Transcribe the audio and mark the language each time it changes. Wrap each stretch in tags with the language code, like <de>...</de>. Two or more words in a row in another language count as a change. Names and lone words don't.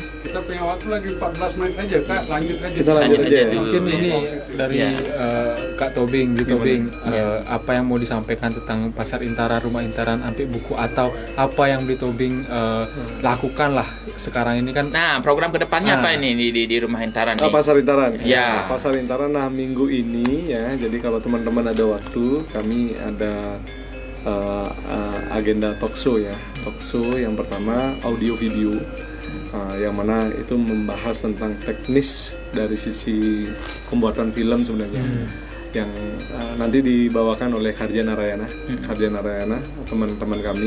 <id>Kita punya waktu lagi 14 menit aja Kak, lanjut aja. Kita lanjut aja. Mungkin ini dari Kak Tobing, apa yang mau disampaikan tentang Pasar Intara, Rumah Intaran, sampai buku atau apa yang Beli Tobing lakukan lah sekarang ini kan. Nah, program kedepannya apa ini di Rumah Intaran nih? Pasar Intaran. Ya. Pasar Intaran minggu ini ya. Jadi kalau teman-teman ada waktu, kami ada agenda talkshow ya. Talkshow yang pertama audio video, yang mana itu membahas tentang teknis dari sisi pembuatan film sebenarnya, yang nanti dibawakan oleh Karja Narayana, teman-teman kami.</id>